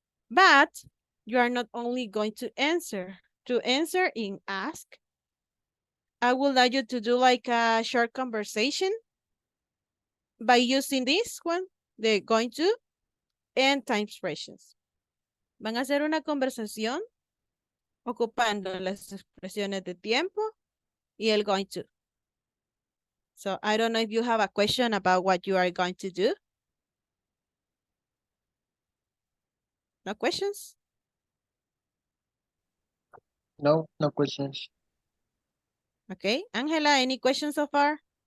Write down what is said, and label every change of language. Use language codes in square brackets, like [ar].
[en] But you are not only going to answer. To answer in ask, I would like you to do like a short conversation by using this one, the going to and time expressions. [es] Van a hacer una conversación ocupando las expresiones de tiempo y el going to. [en] So I don't know if you have a question about what you are going to do. No questions? No, no questions. Okay. Angela, any questions so far?